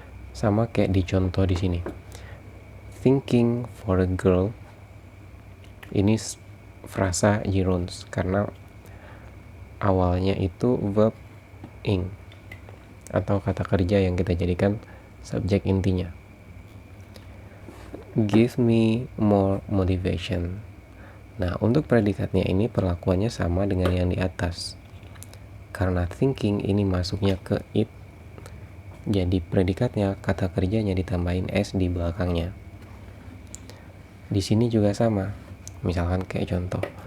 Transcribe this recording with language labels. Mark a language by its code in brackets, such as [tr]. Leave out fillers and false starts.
[id] Sama kayak di contoh di sini, [en] thinking for a girl. [id] Ini frasa gerunds karena awalnya itu verb ing atau kata kerja yang kita jadikan subjek intinya. [en] Give me more motivation. [id] Nah, untuk predikatnya ini perlakuannya sama dengan yang di atas. Karena thinking ini masuknya ke it, jadi predikatnya kata kerjanya ditambahin s di belakangnya. Di sini juga sama. Misalkan kayak contoh,